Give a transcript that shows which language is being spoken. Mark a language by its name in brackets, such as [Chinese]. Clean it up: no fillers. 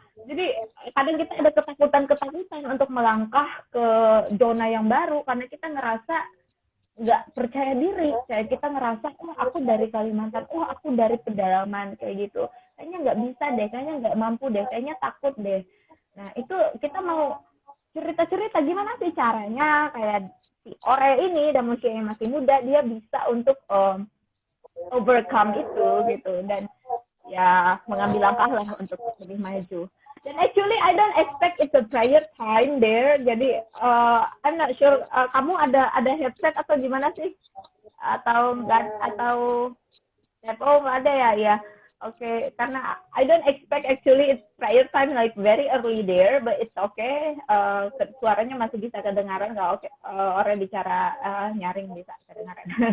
[Indonesian] Jadi kadang kita ada ketakutan untuk melangkah ke zona yang baru karena kita ngerasa nggak percaya diri, kayak kita ngerasa aku dari Kalimantan, aku dari pedalaman kayak gitu, kayaknya nggak bisa deh, kayaknya nggak mampu deh, kayaknya takut deh. Nah itu kita mau cerita gimana sih caranya kayak si Ore ini, dan mungkin yang masih muda, dia bisa untuk overcome itu gitu, dan ya mengambil langkah lah untuk lebih maju. [English] Dan actually I don't expect it's a prayer time there. [Indonesian] Jadi [English] I'm not sure [Indonesian] kamu ada headset atau gimana sih? Atau enggak atau oh nggak ada ya ya. Oke, karena [English] I don't expect actually it's prayer time like very early there, but it's okay. [Indonesian] Suaranya masih bisa kedengaran nggak? Oke, orang bicara nyaring bisa kedengaran.